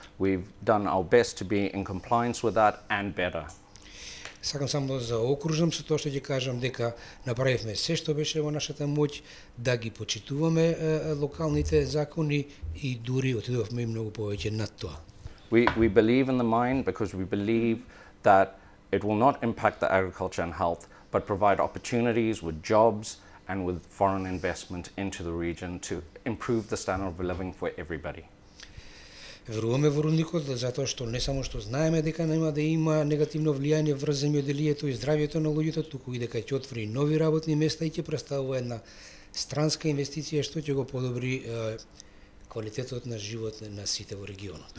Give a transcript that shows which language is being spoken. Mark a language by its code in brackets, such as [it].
[en] We've done our best to be in compliance with that and better. [mk] Сакам само да заокружам со тоа што ќе кажам дека направивме се што беше во нашата моќ да ги почитуваме локалните закони и дури отидовме и многу повеќе над тоа. [en] We believe in the mine because we believe that it will not impact the agriculture and health, but provide opportunities with jobs and with foreign investment into the region to improve the standard of living for everybody. [mk] Веруваме во рудникот затоа што не само што знаеме дека нема да има негативно влијание врз земјоделието и здравјето на луѓето, туку и дека ќе отвори нови работни места и ќе представува една странска инвестиција што ќе го подобри квалитетот на живот на сите во регионот.